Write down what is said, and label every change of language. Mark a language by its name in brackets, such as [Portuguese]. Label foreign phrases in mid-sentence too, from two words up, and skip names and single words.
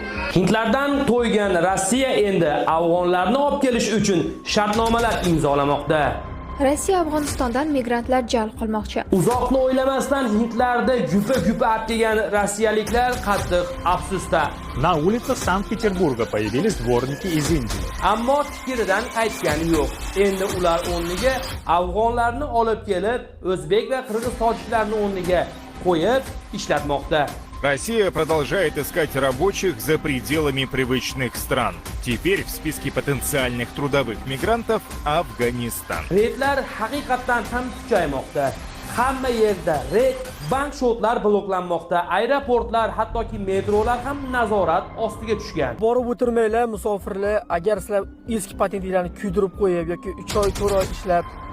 [Uzbek] Hindlardan to'ygan Rossiya endi afg'onlarni olib kelish uchun shartnomalar imzolamoqda. Rossiya Afg'onistondan migrantlar jalb qilmoqchi. Uzoqni o'ylamasdan hindlarda gupa atgan rossiyaliklar qattiq afsusda. [Russian] На улицах Санкт-Петербурга появились дворники из Индии. [Uzbek] Ammo fikridan qaytgani yo'q. Endi ular o'rniga afg'onlarni olib kelib, o'zbek va qirg'iz tojiklarni o'rniga qo'yib ishlatmoqda. [Russian] Россия продолжает искать рабочих за пределами привычных стран. Теперь в списке потенциальных трудовых мигрантов Афганистан. [Uzbek] Reydlar haqiqatan ham kuchaymoqda. Hamma yerda reyd, bank shotlar bloklanmoqda, aeroportlar, hattoki metrolar ham nazorat ostiga tushgan. Borib o'tirmanglar musofirlar, agar sizlar eski patentinglarni kuydirib qo'yib yoki 3 oy 4 oy ishlab.